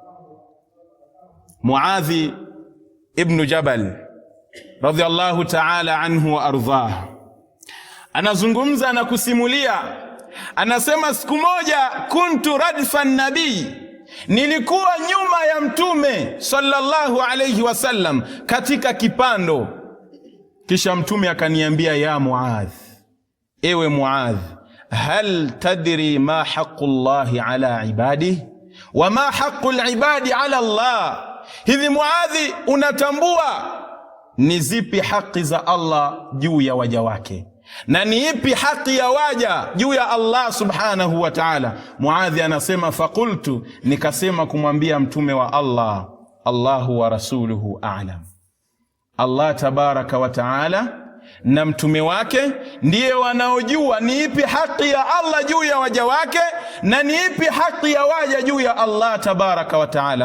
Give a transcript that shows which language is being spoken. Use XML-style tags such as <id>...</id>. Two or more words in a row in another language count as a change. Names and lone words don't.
<sw>Muadhi ibn Jabal</sw> <ar>رضي الله تعالى عنه</ar> <sw>wa ardhah anazungumza na kusimulia, anasema, siku moja</sw> <ar>كنت ردف النبي,</ar> <sw>nilikuwa nyuma ya mtume</sw> <ar>صلى الله عليه وسلم</ar> <sw>katika kipando, kisha mtume akaniambia,</sw> <ar>يا معاذ,</ar> <sw>ewe Muadh,</sw> <ar>هل تدري ما حق الله على عباده وما حق العباد على الله,</ar> <sw>hivi Muadhi, unatambua ni zipi haki za Allah juu ya waja wake na ni ipi haki ya waja juu ya Allah</sw> <ar>سبحانه وتعالى?</ar> <sw>Muadhi anasema, faqultu, nikasema kumwambia mtume wa Allah,</sw> <ar>الله ورسوله أعلم, الله تبارك وتعالى</ar> <sw>na mtume wake ndiye wanaojua ni ipi haki ya Allah juu ya waja wake na ni ipi haki ya waja juu ya</sw> <ar>الله تبارك وتعالى.</ar>